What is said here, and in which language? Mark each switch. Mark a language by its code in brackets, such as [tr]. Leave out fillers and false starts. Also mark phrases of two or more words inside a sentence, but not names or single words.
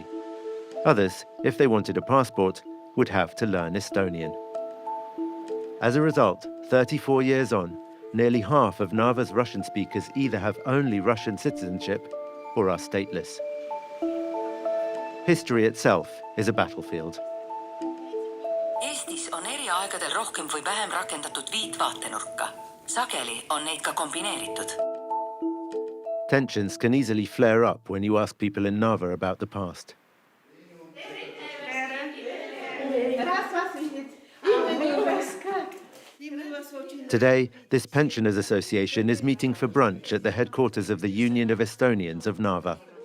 [en] Others, if they wanted a passport, would have to learn Estonian. As a result, 34 years on, nearly half of Narva's Russian speakers either have only Russian citizenship or are stateless. History itself is a battlefield. [et] Eestis on eri aegadel rohkem või vähem rakendatud viitvaatenurka. Sageli on neid ka kombineeritud. [en] Tensions can easily flare up when you ask people in Narva about the past. Today, this pensioners' association is meeting for brunch at the headquarters of the Union of Estonians of Narva.